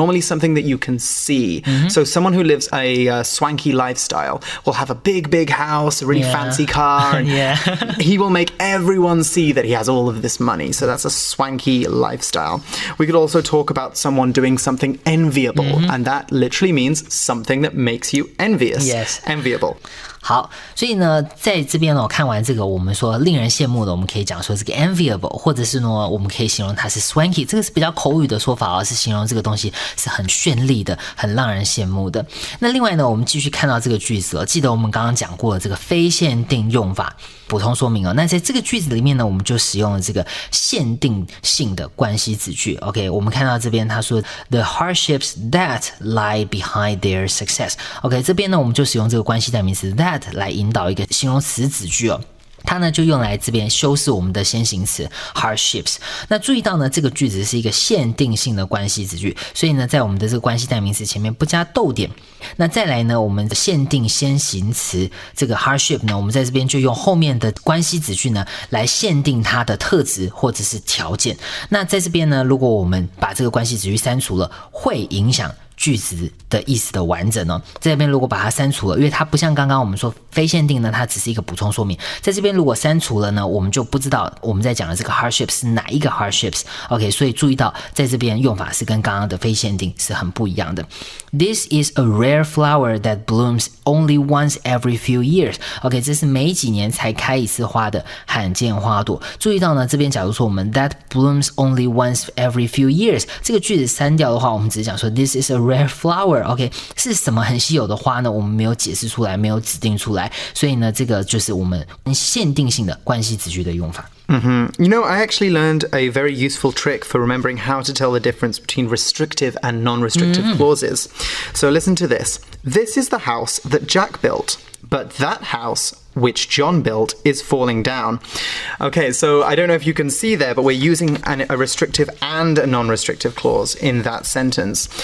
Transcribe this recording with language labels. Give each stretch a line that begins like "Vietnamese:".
English: Normally something that you can see. So someone who lives a swanky lifestyle will have a big house, a really fancy car, and he will make everyone see that he has all of this money. So that's a swanky lifestyle. We could also talk about someone doing something enviable, and that literally means something that makes you envious. Yes. Enviable.
Chinese: 好，所以呢在这边呢看完这个我们说令人羡慕的，我们可以讲说这个 enviable， 或者是呢我们可以形容它是 swanky， 这个是比较口语的说法，是形容这个东西是很绚丽的，很让人羡慕的。那另外呢我们继续看到这个句子记得我们刚刚讲过的这个非限定用法，补充说明那在这个句子里面呢我们就使用了这个限定性的关系子句。
English: OK，
Chinese: 我们看到这边他说
English: The hardships that lie behind their success。
Chinese: OK， 这边呢我们就使用这个关系代名词 that 来引导一个形容词子句它呢就用来这边修饰我们的先行词 hardships。那注意到呢这个句子是一个限定性的关系子句，所以呢在我们的这个关系代名词前面不加逗点。那再来呢我们的限定先行词这个 hardship 呢，我们在这边就用后面的关系子句呢来限定它的特质或者是条件。那在这边呢如果我们把这个关系子句删除了，会影响句子的意思的完整在这边如果把它删除了，因为它不像刚刚我们说非限定呢，它只是一个补充说明，在这边如果删除了呢，我们就不知道我们在讲的这个 hardship 是哪一个 hardships。 OK， 所以注意到在这边用法是跟刚刚的非限定是很不一样的。
English: This is a rare flower that blooms only once every few years.
Chinese: OK， 这是每几年才开一次花的罕见花朵。注意到呢这边假如说我们
English: that blooms only once every few years
Chinese: 这个句子删掉的话，我们只是讲说 this is a rare flower。 OK， 是什么很稀有的花呢？我们没有解释出来，没有指定出来，所以呢这个就是我们限定性的关系子句的用法。
English: You know, I actually learned a very useful trick for remembering how to tell the difference between restrictive and non-restrictive clauses. So listen to this. This is the house that Jack built, but that house which John built is falling down. Okay, so I don't know if you can see there, but we're using a restrictive and a non-restrictive clause in that sentence.